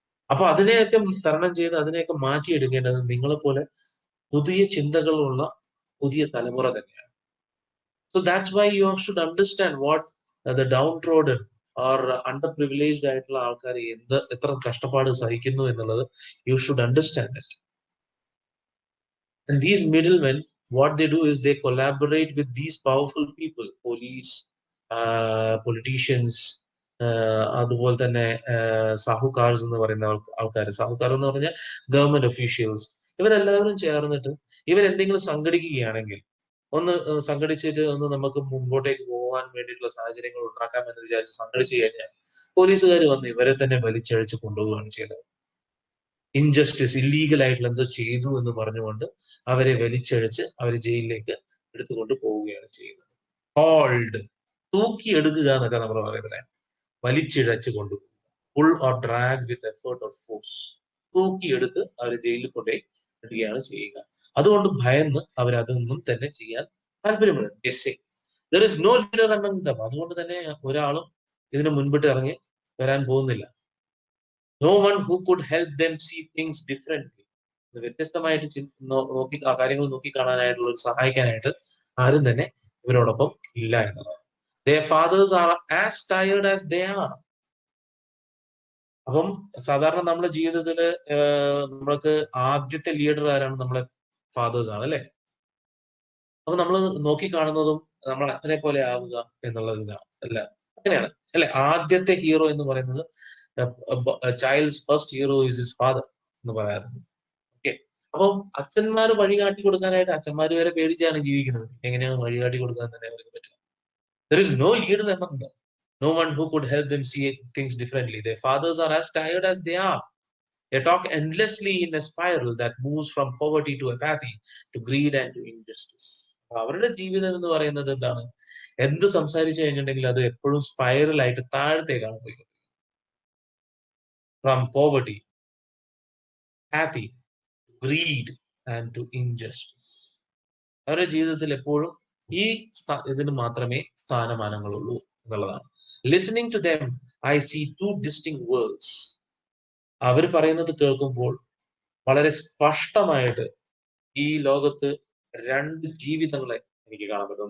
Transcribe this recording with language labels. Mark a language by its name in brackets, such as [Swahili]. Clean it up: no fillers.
[Malayalam] അപ്പൊ അതിനെയൊക്കെ തരണം ചെയ്ത് അതിനെയൊക്കെ മാറ്റിയെടുക്കേണ്ടത് നിങ്ങളെ പോലെ പുതിയ ചിന്തകളുള്ള പുതിയ തലമുറ തന്നെയാണ്. [English] so that's why you should understand what the downtrodden or underprivileged [Malayalam] ആയിട്ടുള്ള ആൾക്കാർ എത്ര കഷ്ടപ്പാട് സഹിക്കുന്നു എന്നുള്ളത് [English] You should understand it. And these middlemen, what they do is they collaborate with these powerful people, police, politicians, [Malayalam] അതുപോലെ തന്നെ സാഹുകാർസ് എന്ന് പറയുന്ന ആൾക്കാർ. സാഹുകാർ എന്ന് പറഞ്ഞാൽ ഗവൺമെന്റ് ഒഫീഷ്യൽസ്. ഇവരെല്ലാവരും ചേർന്നിട്ട് ഇവരെന്തെങ്കിലും സംഘടിക്കുകയാണെങ്കിൽ, ഒന്ന് സംഘടിച്ചിട്ട് ഒന്ന് നമുക്ക് മുമ്പോട്ടേക്ക് പോകാൻ വേണ്ടിയിട്ടുള്ള സാഹചര്യങ്ങൾ ഉണ്ടാക്കാം എന്ന് വിചാരിച്ച് സംഘടിച്ചു കഴിഞ്ഞാൽ പോലീസുകാർ വന്ന് ഇവരെ തന്നെ വലിച്ചഴിച്ച് കൊണ്ടുപോവുകയാണ് ചെയ്തത്. ഇൻജസ്റ്റിസ്, ഇല്ലീഗൽ ആയിട്ടുള്ള എന്തോ ചെയ്തു എന്ന് പറഞ്ഞുകൊണ്ട് അവരെ വലിച്ചഴിച്ച് അവരെ ജയിലിലേക്ക് എടുത്തുകൊണ്ട് പോവുകയാണ് ചെയ്യുന്നത്. ഹോൾഡ്, തൂക്കിയെടുക്കുക എന്നൊക്കെ നമ്മൾ പറയുന്നത്, വലിച്ചിഴച്ച് കൊണ്ടുപോകുക. [English] pull or drag with effort or force, [Malayalam] തൂക്കിയെടുത്ത് അവരെ ജയിലിൽ കൊണ്ടേ ഇടുകയാണ് ചെയ്യുക. അതുകൊണ്ട് ഭയന്ന് അവരതൊന്നും തന്നെ ചെയ്യാൻ താല്പര്യപ്പെടും. [English] There is no leader among them. [Malayalam] അതുകൊണ്ട് തന്നെ ഒരാളും ഇതിന് മുൻപിട്ട് ഇറങ്ങി വരാൻ പോകുന്നില്ല. [English] No one who could help them see things differently. [Malayalam] വ്യത്യസ്തമായിട്ട് നോക്കി കാര്യങ്ങൾ നോക്കി കാണാനായിട്ടുള്ള സഹായിക്കാനായിട്ട് ആരും തന്നെ ഇവരോടൊപ്പം ഇല്ല എന്നുള്ളത്. [English] Their fathers are as tired as they are. [Malayalam] അപ്പം സാധാരണ നമ്മുടെ ജീവിതത്തില് നമ്മൾക്ക് ആദ്യത്തെ ലീഡർ ആരാണ്? നമ്മളെ ഫാദേഴ്സ് ആണ്, അല്ലെ? അപ്പൊ നമ്മൾ നോക്കി കാണുന്നതും നമ്മൾ അച്ഛനെ പോലെ ആവുക എന്നുള്ളതില്ല, അല്ല, അങ്ങനെയാണ് അല്ലെ? ആദ്യത്തെ ഹീറോ എന്ന് പറയുന്നത്, [English] child's first hero is his father [Malayalam] എന്ന് പറയാറുണ്ട്. ഓക്കെ, അപ്പം അച്ഛന്മാര് വഴി കാട്ടി കൊടുക്കാനായിട്ട് അച്ഛന്മാര് വരെ പേടിച്ചാണ് ജീവിക്കുന്നത്. എങ്ങനെയാണ് വഴി കാട്ടി കൊടുക്കാൻ തന്നെ അവർക്ക് പറ്റില്ല. [English] There is no leader among them. No one who could help them see things differently. Their fathers are as tired as they are. They talk endlessly in a spiral that moves from poverty to apathy, to greed and to injustice. [Malayalam] അവരുടെ ജീവിതം എന്ന് പറയുന്നത് എന്താണ്? എന്ത് സംസാരിച്ചു കഴിഞ്ഞിട്ടുണ്ടെങ്കിൽ അത് എപ്പോഴും സ്പൈറലായിട്ട് താഴത്തേക്കാണ് പോയി. [English] From poverty, apathy, greed and to injustice. [Malayalam] അവരുടെ ജീവിതത്തിൽ എപ്പോഴും ഈ ഇതിന് മാത്രമേ സ്ഥാനമാനങ്ങളുള്ളൂ എന്നുള്ളതാണ്. [English] Listening to them I see two distinct words. [Malayalam] അവർ പറയുന്നത് കേൾക്കുമ്പോൾ വളരെ സ്പഷ്ടമായിട്ട് ഈ ലോകത്ത് രണ്ട് ജീവിതങ്ങളെ എനിക്ക് കാണാൻ പറ്റും.